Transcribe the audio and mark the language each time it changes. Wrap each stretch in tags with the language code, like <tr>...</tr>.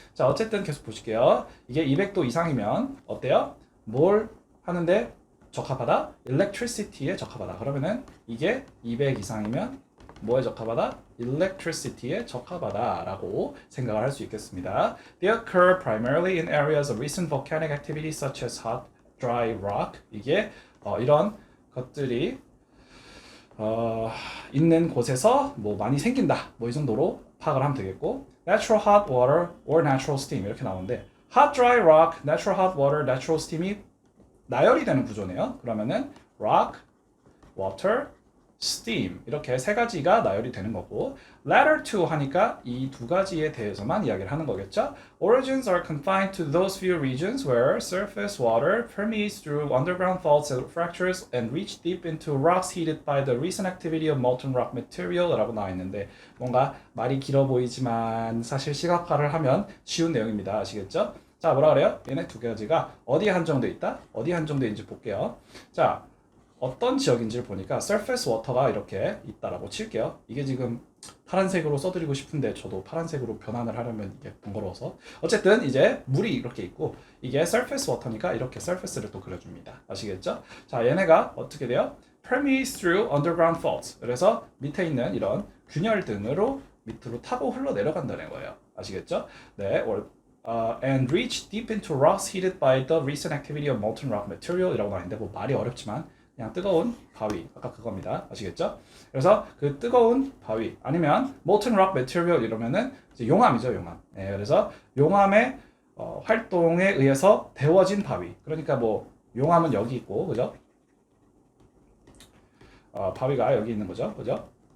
<ko>자, 어쨌든 계속 보실게요. 이게 200도 이상이면 어때요? 뭘 하는데 적합하다? electricity에 적합하다. 그러면은 이게 200 이상이면 뭐에 적합하다? electricity에 적합하다라고 생각을 할 수 있겠습니다.</ko> <en>They occur primarily in areas of recent volcanic activity such as hot, dry rock.</en> <ko>이게 이런 것들이 있는 곳에서 뭐 많이 생긴다. 뭐 이 정도로 파악을 하면 되겠고,</ko> <en>natural hot water or natural steam</en> <ko>이렇게 나오는데</ko> <en>hot, dry rock, natural hot water, natural steam</en> <ko>이 나열이 되는 구조네요. 그러면은 rock, water, steam 이렇게 세 가지가 나열이 되는 거고, latter two 하니까 이 두 가지에 대해서만 이야기를 하는 거겠죠.</ko> <en>Origins are confined to those few regions where surface water permeates through underground faults and fractures and reach deep into rocks heated by the recent activity of molten rock material</en> <ko>라고 나와 있는데, 뭔가 말이 길어 보이지만 사실 시각화를 하면 쉬운 내용입니다. 아시겠죠? 자, 뭐라 그래요? 얘네 두 가지가 어디에 한정되어 있다? 어디에 한정되어 있는지 볼게요. 자, 어떤 지역인지를 보니까 surface water가 이렇게 있다라고 칠게요. 이게 지금 파란색으로 써드리고 싶은데 저도 파란색으로 변환을 하려면 이게 번거로워서, 어쨌든 이제 물이 이렇게 있고 이게 surface water니까 이렇게 surface를 또 그려줍니다. 아시겠죠? 자, 얘네가 어떻게 돼요?</ko> <en>permeates through underground faults.</en> <ko>그래서 밑에 있는 이런 균열 등으로 밑으로 타고 흘러내려간다는 거예요. 아시겠죠?</ko> <en>네, and reach deep into rocks heated by the recent activity of molten rock material</en> <ko>이라고 나왔는데 뭐 말이 어렵지만 그냥 뜨거운 바위, 아까 그겁니다. 아시겠죠? 그래서 그 뜨거운 바위 아니면 molten rock material 이러면은 이제 용암이죠, 용암. 네, 그래서 용암의 활동에 의해서 데워진 바위. 그러니까 뭐 용암은 여기 있고, 그죠? 바위가 여기 있는 거죠, 그죠?</ko>